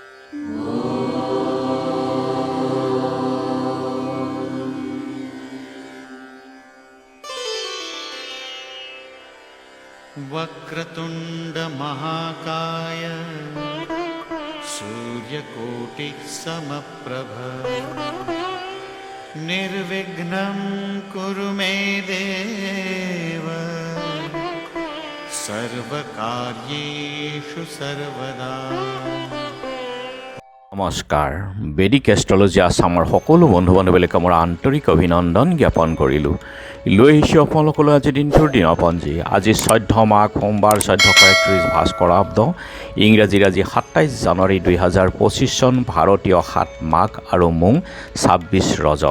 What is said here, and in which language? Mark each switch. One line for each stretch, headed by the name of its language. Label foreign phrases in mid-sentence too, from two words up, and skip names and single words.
Sanskrit: वक्रतुंड महाकाय सूर्यकोटि समप्रभ निर्विघ्नं कुरु मे देव सर्वकार्येषु सर्वदा।
Assamese: নমস্কাৰ। বেদিক এষ্ট্ৰলজি আছামৰ সকলো বন্ধু বান্ধৱীলৈকে মোৰ আন্তৰিক অভিনন্দন জ্ঞাপন কৰিলোঁ। লৈ আহিছোঁ আপোনালোকলৈ আজি দিনটোৰ দিনপঞ্জী। আজি 14 মাঘ সোমবাৰ 1431 ভাস্কৰাব্দ, ইংৰাজীৰ আজি 27 জানুৱাৰী 2025 চন, ভাৰতীয় 7 মাঘ আৰু মোং 26 ৰজব।